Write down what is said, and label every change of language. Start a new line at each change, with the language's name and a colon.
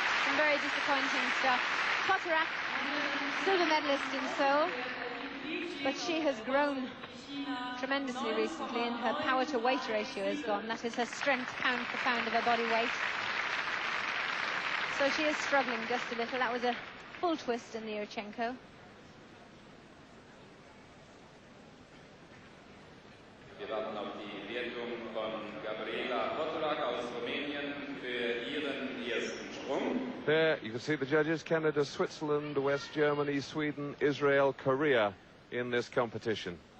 English: Some very disappointing stuff. Potterak, silver medalist in Seoul, but she has grown tremendously recently, and her power to weight ratio has gone. That is her strength pound for pound of her body weight. So she is struggling just a little. That was a full twist in the Yurchenko.
German: Wir warten auf die Wertung von Gabriela Potterak aus Rumänien für ihren ersten Sprung.
English: There you can see the judges: Canada, Switzerland, West Germany, Sweden, Israel, Korea in this competition.